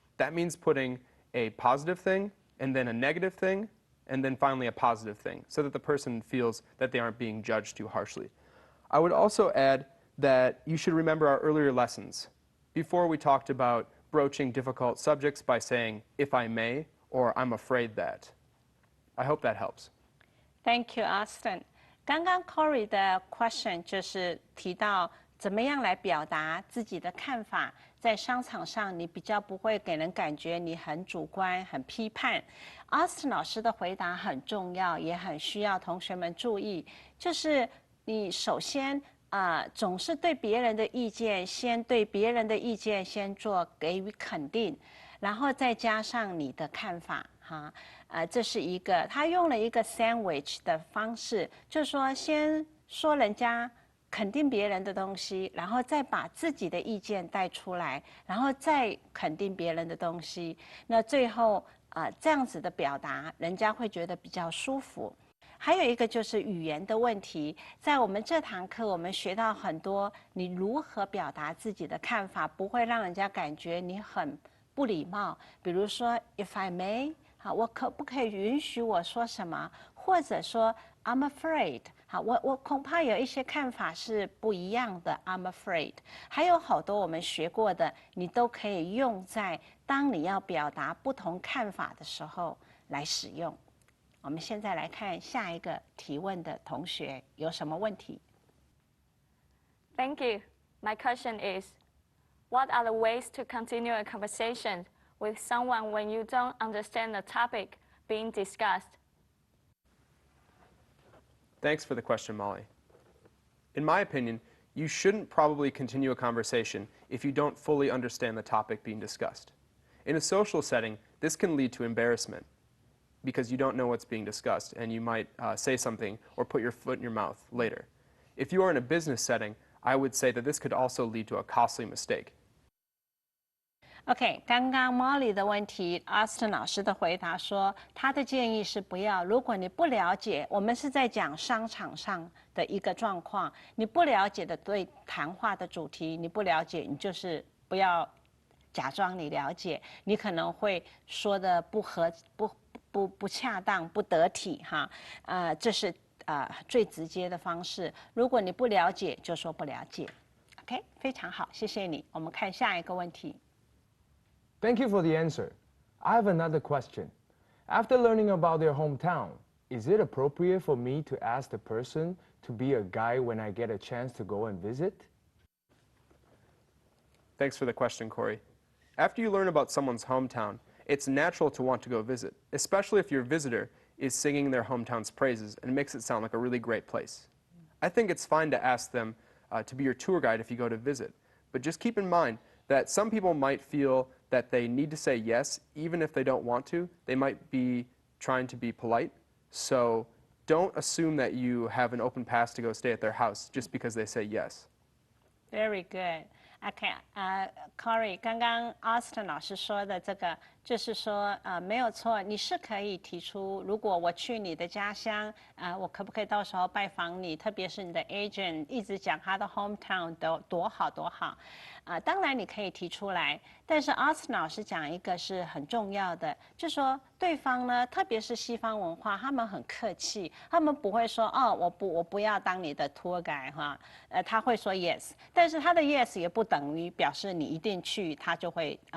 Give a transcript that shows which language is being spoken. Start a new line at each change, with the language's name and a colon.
English: That means putting a positive thing and then a negative thing and then finally a positive thing, so that the person feels that they aren't being judged too harshly. I would also add that you should remember our earlier lessons. Before we talked about broaching difficult subjects by saying, if I may, or I'm afraid that. I hope that helps. Thank you, Austin.
Chinese: 刚刚 Corey 的 question 就是提到怎么样来表达自己的看法，在商场上你比较不会给人感觉你很主观、很批判。 Austin 老师的回答很重要，也很需要同学们注意，就是你首先总是对别人的意见，先对别人的意见先做给予肯定，然后再加上你的看法，哈。这是一个，他用了一个 sandwich 的方式，就是说先说人家肯定别人的东西，然后再把自己的意见带出来，然后再肯定别人的东西。那最后这样子的表达，人家会觉得比较舒服。还有一个就是语言的问题，在我们这堂课我们学到很多，你如何表达自己的看法，不会让人家感觉你很不礼貌。比如说 ，
English: If I may。
Chinese: 好，我可不可以允许我说什么？或者说
English: I'm afraid。
Chinese: 好，我恐怕有一些看法是不一样的。
English: I'm afraid。
Chinese: 还有好多我们学过的，你都可以用在当你要表达不同看法的时候来使用。我们现在来看下一个提问的同学有什么问题
English: Thank you. My question is, what are the ways to continue a conversation with someone when you don't understand the topic being discussed? Thanks for the question, Molly. In my opinion, you shouldn't probably continue a conversation if you don't fully understand the topic being discussed. In a social setting, this can lead to embarrassment because you don't know what's being discussed and you might say something or put your foot in your mouth later. If you are in a business setting, I would say that this could also lead to a costly mistake.
Chinese: OK， 刚刚 Molly 的问题 ，Austin 老师的回答说，他的建议是不要。如果你不了解，我们是在讲商场上的一个状况，你不了解的对谈话的主题，你不了解，你就是不要假装你了解，你可能会说的不恰当、不得体哈。这是最直接的方式。如果你不了解，就说不了解。 OK， 非常好，谢谢你。我们看下一个问题。
English: Thank you for the answer. I have another question. After learning about their hometown, is it appropriate for me to ask the person to be a guide when I get a chance to go and visit? Thanks for the question, Corey. After you learn about someone's hometown, it's natural to want to go visit, especially if your visitor is singing their hometown's praises and it makes it sound like a really great place. I think it's fine to ask them to be your tour guide if you go to visit, but just keep in mind that some people might feel that they need to say yes even if they don't want to. They might be trying to be polite, so don't assume that you have an open pass to go stay at their house just because they say yes. Very good.
Chinese: OK，Corey，刚刚 Austin 老师说的这个，就是说，没有错，你是可以提出，如果我去你的家乡，我可不可以到时候拜访你？特别是你的 agent 一直讲他的 hometown 多好多好，当然你可以提出来，但是 Austin 老师讲一个是很重要的，就说对方呢，特别是西方文化，他们很客气，他们不会说哦，我不要当你的 tour guide 哈，他会说 yes， 但是他的 yes 也不等于表示你一定去，他就会